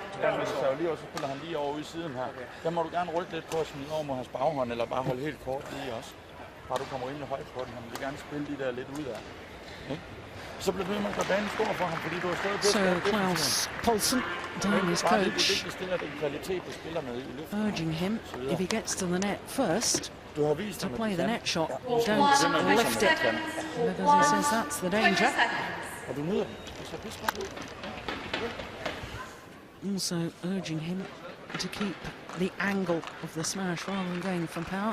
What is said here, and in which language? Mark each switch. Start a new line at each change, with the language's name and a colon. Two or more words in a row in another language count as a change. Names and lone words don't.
Danish: Ja, hvis du server lige over, så spiller han lige over ude i siden her. Der må du gerne rykke lidt på at smide over mod hans baghånd, eller bare holde helt kort lige også. Bare du kommer rimelig højt på den. Han vil gerne spille de der lidt ud af. Okay? Så bliver det med at gøre banen stor for ham, fordi du har stadig bedst.
English: So Klaus Poulsen, Danish coach, urging him, if he gets to the net first, to play the net shot, don't lift it, because he says that's the danger. Also urging him to keep the angle of the smash rather than going from power.